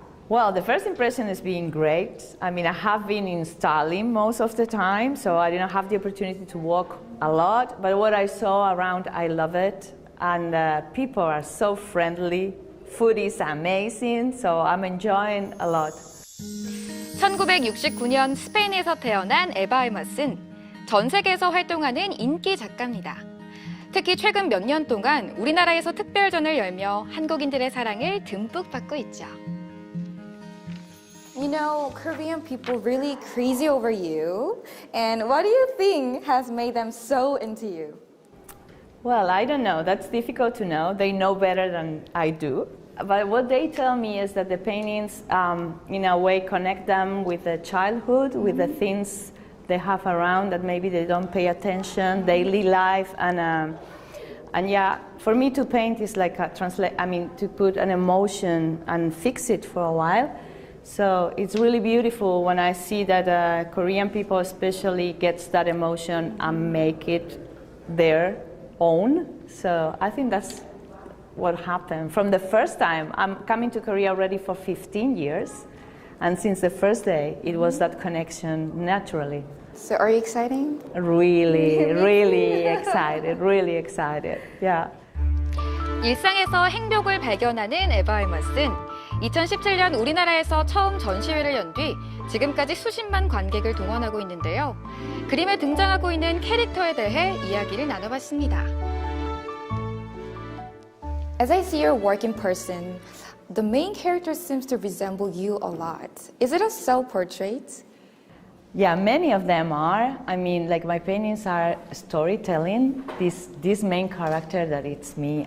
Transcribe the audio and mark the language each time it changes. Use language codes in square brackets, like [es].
[en] Well, the first impression has been great. I mean, I have been in Stalin most of the time, so I didn't have the opportunity to walk a lot. But what I saw around, I love it. And people are so friendly. Food is amazing, so I'm enjoying a lot. [ko] 1969년 스페인에서 태어난 에바알머슨. 전 세계에서 활동하는 인기 작가입니다. 특히 최근 몇 년 동안 우리나라에서 특별전을 열며 한국인들의 사랑을 듬뿍 받고 있죠. [en] You know, Korean people really crazy over you. And what do you think has made them so into you? Well, I don't know. That's difficult to know. They know better than I do. But what they tell me is that the paintings, in a way, connect them with the childhood, with the things they have around that maybe they don't pay attention, daily life, and yeah, for me to paint is like to put an emotion and fix it for a while. So it's really beautiful when I see that Korean people especially gets that emotion and make it their own. So I think that's what happened. From the first time, I'm coming to Korea already for 15 years. And since the first day, it was that connection naturally. So are you excited? Really, really excited, really excited. Yeah. [ko] 일상에서 행복을 발견하는 에바알머슨. 2017년 우리나라에서 처음 전시회를 연 뒤 지금까지 수십만 관객을 동원하고 있는데요. 그림에 등장하고 있는 캐릭터에 대해 이야기를 나눠봤습니다. [en] As I see your work in person, the main character seems to resemble you a lot. Is it a self-portrait? Yeah, many of them are. I mean, like my paintings are storytelling. This main character that it's me.